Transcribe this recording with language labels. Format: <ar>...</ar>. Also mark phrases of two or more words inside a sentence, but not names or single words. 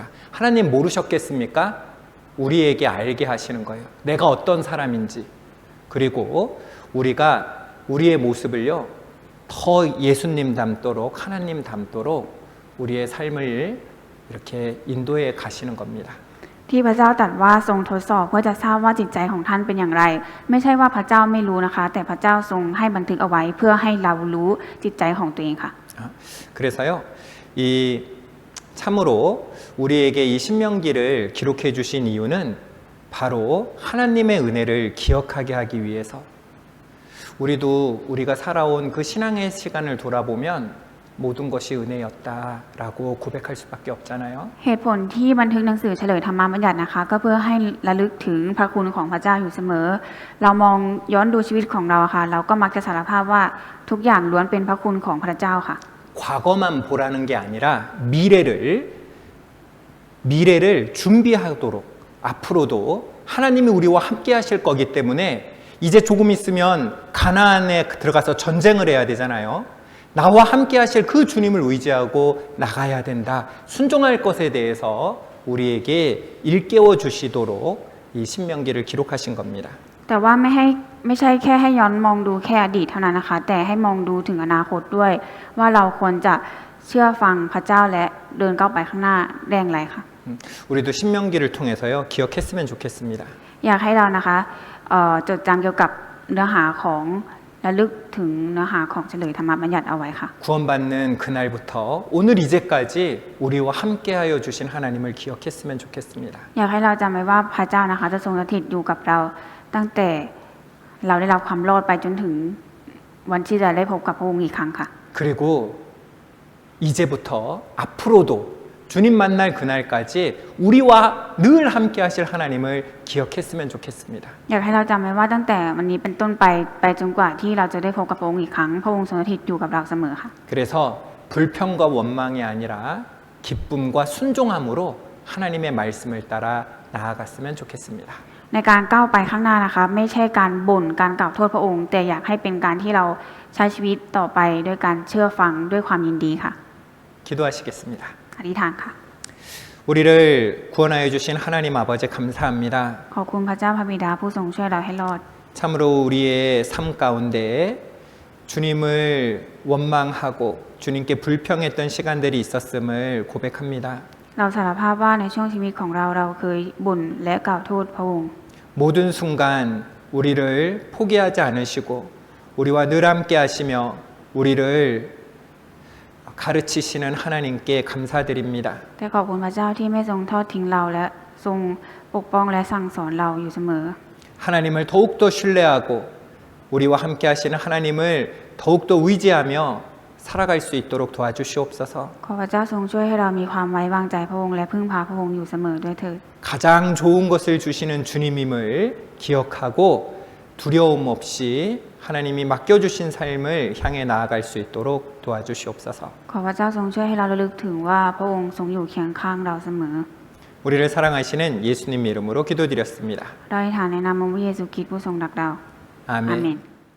<ko>하나님 모르셨겠습니까? 우리에게 알게 하시는 거예요. 내가 어떤 사람인지. 그리고 우리가 우리의 모습을요 더 예수님 닮도록 하나님 닮도록 우리의 삶을 이렇게 인도해 가시는 겁니다.</ko> <th>ที่พระเจ้าตรัสว่าทรงทดสอบเพื่อจะทราบว่าจิตใจของท่านเป็นอย่างไร ไม่ใช่ว่าพระเจ้าไม่รู้นะคะ แต่พระเจ้าทรงให้บันทึกเอาไว้เพื่อให้เรารู้จิตใจของตัวเองค่ะ</th> <ko>그래서요 이 참으로 우리에게 이 신명기를 기록해 주신 이유는 바로 하나님의 은혜를 기억하게 하기 위해서 우리도 우리가 살아온 그 신앙의 시간을 돌아보면 모든 것이 은혜였다라고 고백할 수밖에 없잖아요.</ko> <th>เหตุผลที่บันทึกหนังสือเฉลยธรรมบัญญัตินะคะ ก็เพื่อให้ระลึกถึงพระคุณของพระเจ้าอยู่เสมอ เรามองย้อนดูชีวิตของเราค่ะ เราก็มักจะสารภาพว่าทุกอย่างล้วนเป็นพระคุณของพระเจ้าค่ะ</th> <ko>과거만 보라는 게 아니라 미래를 준비하도록 앞으로도 하나님이 우리와 함께 하실 거기 때문에 이제 조금 있으면 가나안에 들어가서 전쟁을 해야 되잖아요. 나와 함께 하실 그 주님을 의지하고 나가야 된다. 순종할 것에 대해서 우리에게 일깨워 주시도록 이 신명기를 기록하신 겁니다.</ko> <th>แต่ว่าไม่ใช่แค่ให้ย้อนมองดูแค่อดีตเท่านั้นนะคะ แต่ให้มองดูถึงอนาคตด้วย ว่าเราควรจะเชื่อฟังพระเจ้าและเดินก้าวไปข้างหน้าได้อย่างไรค่ะ</th> <ko>우리도 신명기를 통해서요 기억했으면 좋겠습니다.</ko> <th>อยากให้เรานะคะจดจำเกี่ยวกับเนื้อหาของระลึกถึงเนื้อหาของเฉลยธรรมบัญญัติเอาไว้ค่ะ</th> <ko>구원받는 그날부터 오늘 이제까지 우리와 함께하여 주신 하나님을 기억했으면 좋겠습니다.</ko> <th>อยากให้เราจำไว้ว่าพระเจ้านะคะจะทรงสถิตอยู่กับเราตั้งแต่เราได้รับความรอดไปจนถึงวันที่จะได้พบกับพระองค์อีกครั้งค่ะ</th> <ko>그리고 이제부터 앞으로도 주님 만날 그날까지 우리와 늘 함께하실 하나님을 기억했으면 좋겠습니다.</ko> <th>อยากให้เราจำไว้ว่าตั้งแต่วันนี้เป็นต้นไปจนกว่าที่เราจะได้พบกับพระองค์อีกครั้งพระองค์ทรงสถิตอยู่กับเราเสมอค่ะ</th> <ko>그래서 불평과 원망이 아니라 기쁨과 순종함으로 하나님의 말씀을 따라 나아갔으면 좋겠습니다.</ko> <th>ในการก้าวไปข้างหน้านะคะ ไม่ใช่การบ่นการกล่าวโทษพระองค์ แต่อยากให้เป็นการที่เราใช้ชีวิตต่อไปด้วยการเชื่อฟังด้วยความยินดีค่ะ</th> <ko>기도하시겠습니다.</ko> <th>อธิษฐานค่ะ</th> <ko>우리를 구원하여 주신 하나님 아버지 감사합니다.</ko> <th>ขอบคุณพระเจ้าพระบิดาผู้ทรงช่วยเราให้รอด</th> <ko>참으로 우리의 삶 가운데 주님을 원망하고 주님께 불평했던 시간들이 있었음을 고백합니다.</ko> <th>เราสารภาพว่าในช่วงชีวิตของเราเคยบ่นและกล่าวโทษพระองค์</th> <ko>모든 순간 우리를 포기하지 않으시고 우리와 늘 함께 하시며 우리를 가르치시는 하나님께 감사드립니다.</ko> <th>แต่ขอบคุณพระเจ้าที่ไม่ทรงทอดทิ้งเราและทรงปกป้องและสั่งสอนเราอยู่เสมอ</th> <ko>하나님을 더욱더 신뢰하고 우리와 함께 하시는 하나님을 더욱더 의지하며 살아갈 수 있도록 도와주시옵소서.</ko> <th>ขอพระเจ้าทรงช่วยให้เรามีความไว้วางใจพระองค์และพึ่งพาพระองค์อยู่เสมอด้วยเถิด</th> <ko>가장 좋은 것을 주시는 주님임을 기억하고 두려움 없이 하나님이 맡겨주신 삶을 향해 나아갈 수 있도록 도와주시옵소서.</ko> <th>ขอพระเจ้าทรงช่วยให้เราระลึกถึงว่าพระองค์ทรงอยู่เคียงข้างเราเสมอ</th> <ko>우리를 사랑하시는 예수님 이름으로 기도드렸습니다.</ko> <th>เราอธิษฐานในนามพระเยซูคริสต์ผู้ทรงรักเรา</th> <ko>아멘.</ko> <th>อาเมน</th>